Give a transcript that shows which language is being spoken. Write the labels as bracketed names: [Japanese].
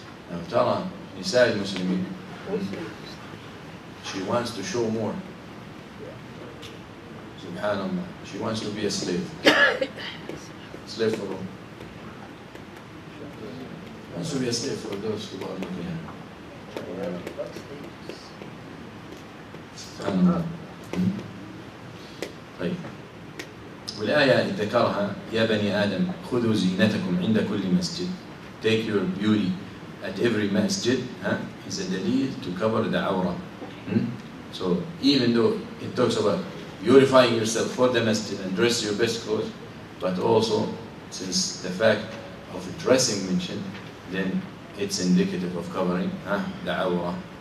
[English] Now ترى نساء المسلمين, she wants to show more. Subhanallah, she wants to be a slave. Slave for whom? Wants to be a slave for those who are looking at her. Subhanallah. [Arabic] طيب, والآية ذكرها يا بني آدم خذوا زينتكم عند كل مسجد. [English] Take your beauty at every masjid, is a dalil to cover the awrah. So even though it talks about purifying yourself for the masjid and dress your best clothes, but also since the fact of dressing mentioned, then it's indicative of covering the awrah.